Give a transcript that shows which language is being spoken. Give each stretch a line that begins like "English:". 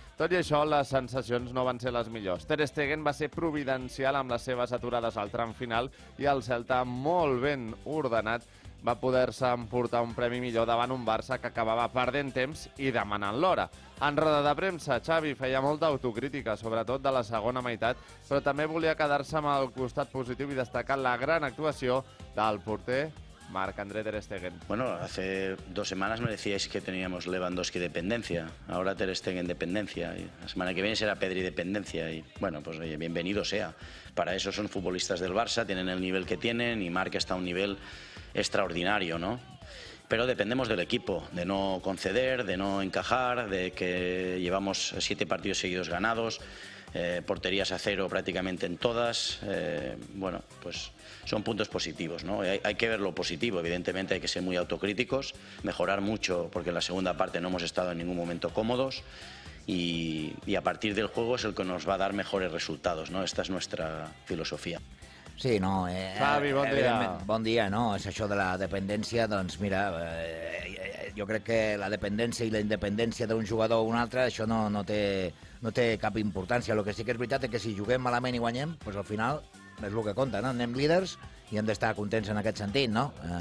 Catalan: Tot i això, les sensacions no van ser les millors. Ter Stegen va ser providencial amb les seves aturades al tram final i el Celta, molt ben ordenat, va poder-se emportar un premi millor davant un Barça que acabava perdent temps i demanant l'hora. En roda de premsa, Xavi feia molta autocrítica, sobretot de la segona meitat, però també volia quedar-se amb el costat positiu i destacar la gran actuació del porter Marc-André Ter Stegen.
Spanish: Bueno, hace 2 semanas me decíais que teníamos Lewandowski dependencia, ahora Ter Stegen dependencia, y la semana que viene será Pedri dependencia, y bueno, pues oye, bienvenido sea. Para eso son futbolistas del Barça, tienen el nivel que tienen, y Marc está a un nivel extraordinario, ¿no? Pero dependemos del equipo, de no conceder, de no encajar, de que llevamos 7 partidos seguidos ganados, porterías a 0 prácticamente en todas. Bueno, pues son puntos positivos, ¿no? Hay que ver lo positivo, evidentemente hay que ser muy autocríticos, mejorar mucho porque en la segunda parte no hemos estado en ningún momento cómodos y a partir del juego es el que nos va a dar mejores resultados, ¿no? Esta es nuestra filosofía. Sí, no...
Catalan: Xavi, bon dia. Bon dia, no? És això de la dependència, doncs mira, jo crec que la dependència i la independència d'un jugador o un altre, això no té cap importància. El que sí que és veritat és que si juguem malament i guanyem, doncs al final és el que compta, no? Anem líders i hem d'estar contents en aquest sentit, no?